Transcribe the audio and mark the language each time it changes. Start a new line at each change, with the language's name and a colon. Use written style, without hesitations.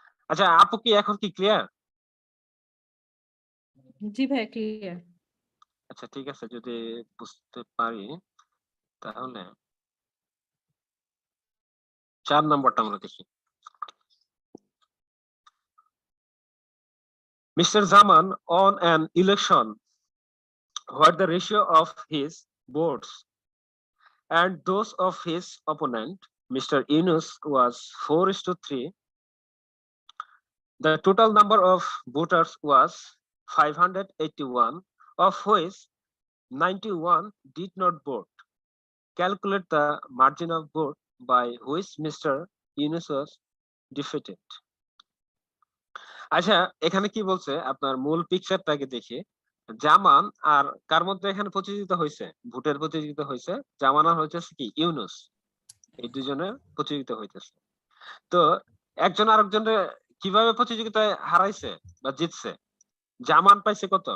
Bangla: আচ্ছা আপু কি এখন কি ক্লিয়ার? জি ভাই ক্লিয়ার। আচ্ছা ঠিক আছে, যদি বুঝতে পারি তাহলে 4 নম্বরটা আমরা দেখি।
English: Mr. Zaman on an election where the ratio of his votes and those of his opponent Mr. Yunus was 4:3. The total number of voters was 581, of which 91 did not vote. Calculate the margin of vote by which Mr. Yunus was defeated.
Bangla: আচ্ছা, এখানে কি বলছে আপনার মূল পিকচারটাকে দেখে জামান আর কার মধ্যে এখানে প্রতিযোগিতা হয়েছে, ভোটের প্রতিযোগিতা হয়েছে জামান আর হইতেছে কি ইউনুস, এই দুজনে প্রতিযোগিতা হইতেছে। তো একজন আরেকজনের কিভাবে প্রতিযোগিতায় হারাইছে বা জিতছে? জামান পাইছে কত?